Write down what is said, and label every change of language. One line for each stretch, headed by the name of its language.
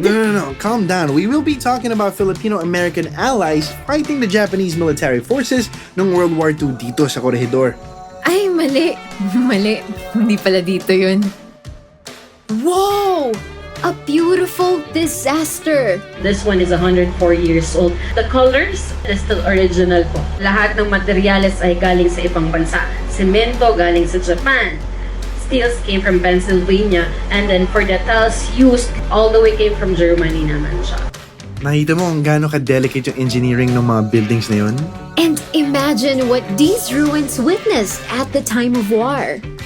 English: No. Calm down. We will be talking about Filipino-American allies fighting the Japanese military forces
Filipino: noong
English: World War II
Filipino: dito sa Corregidor. Ay, mali. Mali. Hindi pala dito yun. Wow!
English: A beautiful disaster. This one is 104 years old. The colors is still original po.
Filipino: Lahat ng materyales ay galing sa ibang bansa. Semento galing sa Japan.
English: Steels came from Pennsylvania. And then for the tiles used, all the way came from Germany
Filipino: naman siya. Nakita mo kung gaano ka-delicate yung engineering ng mga buildings na yun?
English: And imagine what these ruins witnessed at the time of war.